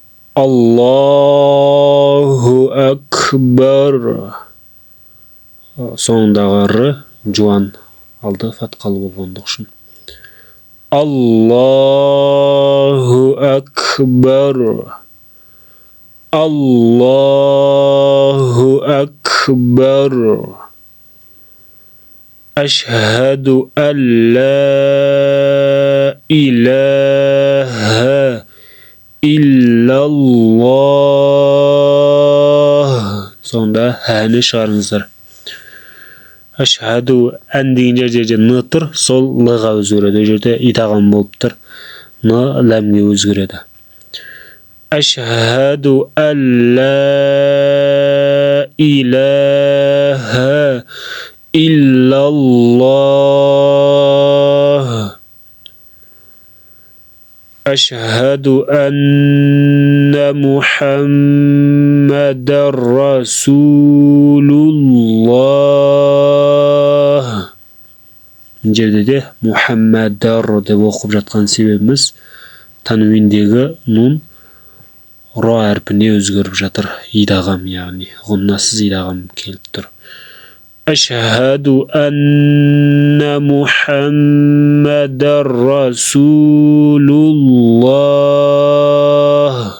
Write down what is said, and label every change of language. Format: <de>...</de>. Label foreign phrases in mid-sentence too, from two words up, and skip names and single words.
<ar>الله أكبر.</ar> <kk>Соңындағы р жуан алды фатқалы болғандық үшін.</kk> <ar>الله أكبر. الله أكبر. أشهد أن لا إله إلا الله.</ar> <kk>Sonda həni шығарыңыздар.</kk> <ar>أشهد أن</ar> <kk>деген жерде н тұр, сол л-ға өзгереді. Жерде идағам болып тұр. Н ләмге өзгереді.</kk> <ar>أشهد أن لا إله إلا الله. أشهد أن محمدا رسول الله.</ar> <kk>Жерде де Muhammadar деп оқып жатқан себебіміз тануиндегі нун ро әрпіне өзгеріп жатыр. Идағам, яғни ғұннасыз идағам келіп тұр.</kk> <ar>أشهد أن محمدا رسول الله.</ar>